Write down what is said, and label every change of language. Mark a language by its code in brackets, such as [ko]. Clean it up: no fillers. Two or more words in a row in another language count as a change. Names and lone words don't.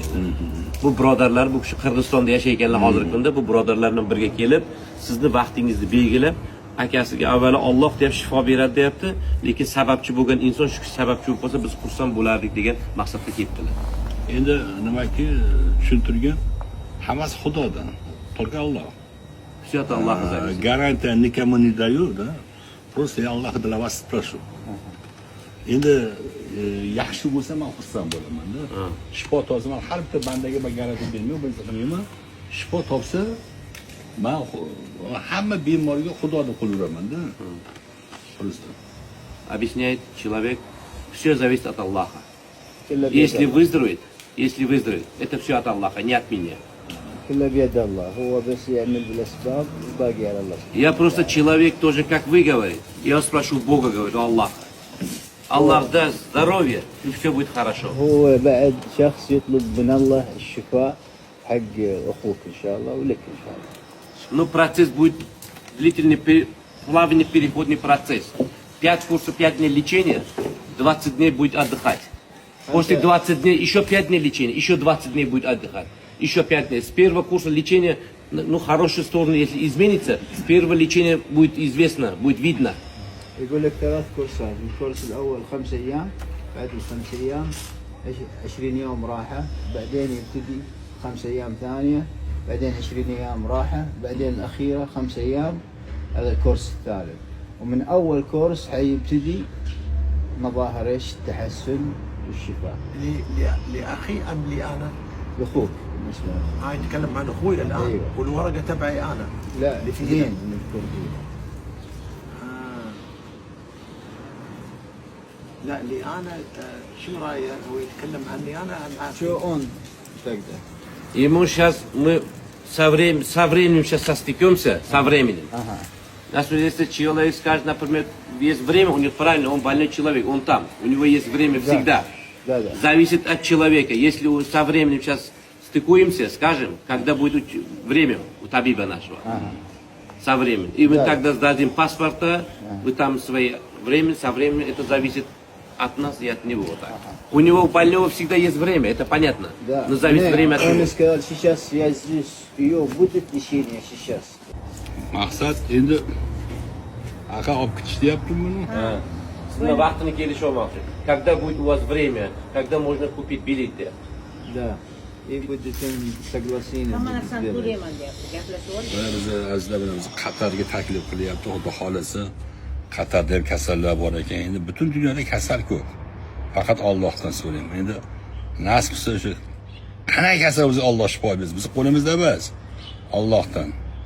[uz] Bu birodarlar, bu kishi Qirg'izistonda yashayotganlar hozirgi kunda, bu birodarlar bilan birga kelib, sizni vaqtingizni belgilab, akasiga avvalo Alloh deb shifo beradi deyapti, lekin sababchi bo'lgan inson shu sababchi bo'lib qolsa biz xursand bo'lardik degan maqsadda kelibdilar. Endi nimaki tushuntirgan, hammasi Xudodan. [ru] Только Alloh. Все это Аллах зависит. Гарантия никому не даю, да? Просто я Аллах для вас спрошу. [uz] Endi yaxshi bo'lsa men xursand bo'laman-da. Shifo topsa, men har bitta bandaga men garantiya bermayman, biz qilmayman. Shifo topsa, men hamma bemorga Xudo deb qo'yaveraman-da. [ru] Просто. Объясняет человек, все зависит от Аллаха. Если выздоровеет, это все от Аллаха, не от меня. Я просто человек тоже, как вы говорите. Я спрошу Бога, говорю, Аллаха. Аллах даст здоровье, и все будет хорошо. [ar] هو بعد شخص يطلب من الله الشفاء حق أخوك إن شاء الله ولك إن شاء الله. [ru] Но процесс будет длительный, плавный переходный процесс. 5 курсов, 5 дней лечения, 20 дней будет отдыхать. После 20 дней еще 5 дней лечения, еще 20 дней будет отдыхать. Еще 5 дней. С первого курса лечения, ну, хорошую сторону, если изменится, с первого лечения будет известно, будет видно. [ar] يقول لك 3 كورسات، الكورس الأول 5 أيام، بعد ال5 أيام 20 يوم راحة، بعدين يبتدي 5 أيام ثانية، بعدين 20 أيام راحة، بعدين الأخيرة 5 أيام، هذا الكورس الثالث. ومن أول كورس حيبتدي مظاهر إيش؟ التحسن والشفاء. لأخي أم لي أنا؟ لأخوك بالنسبة لك. يتكلم عن أخوي الآن. أيوة. والورقة تبعي أنا. لا الاثنين من الكل. لا لي أنا شو رأيه؟ هو يتكلم عني أنا أم [ru] شو он тогда? Ему сейчас мы со временем сейчас состыкемся, со временем. Ага. Если человек скажет, например, есть время, у него правильно, он больной человек, он там, у него есть время всегда. Да. Зависит от человека. Если со временем сейчас стыкуемся, скажем, когда будет время у табиба нашего. Ага. Со временем. И мы тогда сдадим паспорта, вы там свои время, со временем, это зависит от нас и от него. Так. У него у больного всегда есть время, это понятно. Да. Но зависит время от него. Он сказал, сейчас я здесь, ее будет лечение сейчас. [uz] Maqsad endi aka olib ketish deyaptimi buni? Sizni vaqtini kelishi olmoqchi. [ru] Когда будет у вас время, когда можно купить билеты? Да. И будет согласение. [uz] Biz azizlar bilan Qatarga taklif qilyapti, Xudo xolasa. Qatarda ham kasallar bor ekan. Endi butun dunyoda kasal ko'p. Faqat Allohdan so'rayman. Endi nasib qilsa shu qanday kasal bo'lsa Alloh shifo bersin. Biz qo'limizda emas. Allohdan.